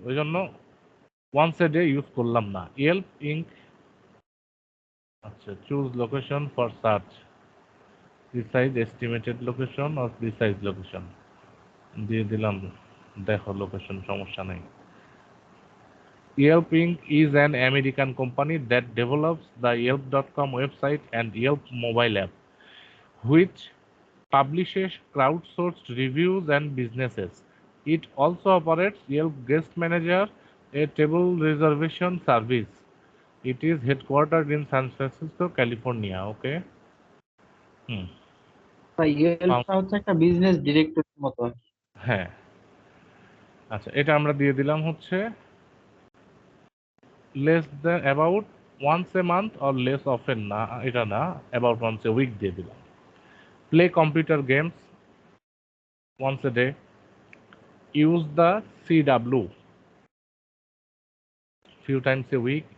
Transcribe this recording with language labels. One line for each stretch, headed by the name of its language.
Bangla: ওই জন্য once a day use করলাম না। ইয়েল্প ইঙ্ক, আচ্ছা, choose location for search, precise estimated location or precise location দিয়ে দিলাম। দেখো লোকেশন, সমস্যা নেই।
English: Yelp Inc. is an American company that develops the Yelp.com website and Yelp mobile app, which publishes crowdsourced reviews and businesses. It also operates Yelp Guest Manager, a table reservation service. It is headquartered in San Francisco, California. Okay.
Bangla: ইয়েলপটা হচ্ছে একটা business ডিরেক্টরির মতো আর কি। হ্যাঁ, আচ্ছা, এটা আমরা দিয়ে দিলাম হচ্ছে
English: less than about once a month or less often
Bangla: না, এটা না,
English: about once a week
Bangla: দিয়ে দিলাম।
English: Play computer games once a day. Use the CW few times a week.